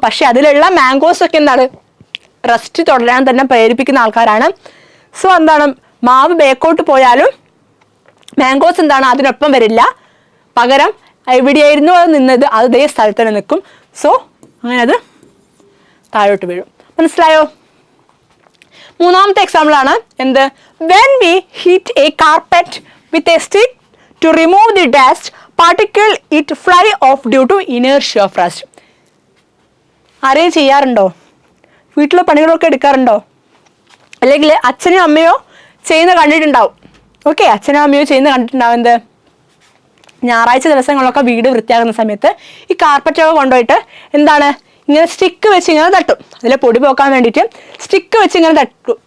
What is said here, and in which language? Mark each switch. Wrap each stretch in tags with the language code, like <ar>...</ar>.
<ml>പക്ഷെ അതിലുള്ള മാംഗോസ് ഒക്കെ എന്താണ്, റെസ്റ്റ് തുടരാൻ തന്നെ പ്രേരിപ്പിക്കുന്ന ആൾക്കാരാണ്. സോ എന്താണ്, മാവ് ബേക്കോട്ട് പോയാലും മാംഗോസ് എന്താണ്, അതിനൊപ്പം വരില്ല. പകരം എവിടെയായിരുന്നു അത് നിന്നത്, അതേ സ്ഥലത്ത് തന്നെ നിൽക്കും. സോ അങ്ങനെ അത് താഴോട്ട് വീഴും. മനസ്സിലായോ? മൂന്നാമത്തെ എക്സാമ്പിൾ ആണ് എന്ത്,</ml> <en>when we heat a carpet with a stick to remove the dust particle, it fly off due to inertia of rest.</en> <ml>ആരെയും ചെയ്യാറുണ്ടോ? വീട്ടിലെ പണികളൊക്കെ എടുക്കാറുണ്ടോ? അല്ലെങ്കിൽ അച്ഛനും അമ്മയോ ചെയ്യുന്ന കണ്ടിട്ടുണ്ടാവും. ഓക്കെ, അച്ഛനും അമ്മയോ ചെയ്യുന്ന കണ്ടിട്ടുണ്ടാവും. എന്ത്, ഞായറാഴ്ച ദിവസങ്ങളൊക്കെ വീട് വൃത്തിയാക്കുന്ന സമയത്ത് ഈ കാർപ്പറ്റൊക്കെ കൊണ്ടുപോയിട്ട് എന്താണ് ഇങ്ങനെ സ്റ്റിക്ക് വെച്ച് ഇങ്ങനെ തട്ടും. അതിലെ പൊടി പോക്കാൻ വേണ്ടിയിട്ട് സ്റ്റിക്ക് വെച്ച് ഇങ്ങനെ തട്ടും.</ml>